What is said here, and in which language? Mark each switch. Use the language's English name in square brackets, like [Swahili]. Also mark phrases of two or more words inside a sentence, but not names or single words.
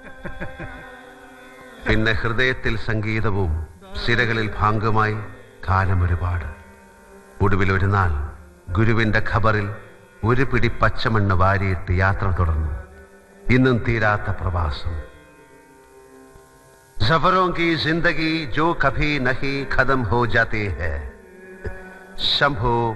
[Malayalam] പിന്നെ ഹൃദയത്തിൽ സംഗീതവും സിരകളിൽ ഭാംഗമായി കാലം ഒരുപാട്. ഒടുവിൽ ഒരു നാൾ ഗുരുവിന്റെ ഖബറിൽ ഒരു പിടി പച്ചമണ്ണ് വാരിയിട്ട് യാത്ര തുടർന്നു. ഇന്നും തീരാത്ത പ്രവാസം. [Hindi] സഫറോं की जिंदगी जो कभी नहीं खत्म हो जाती है. शंभो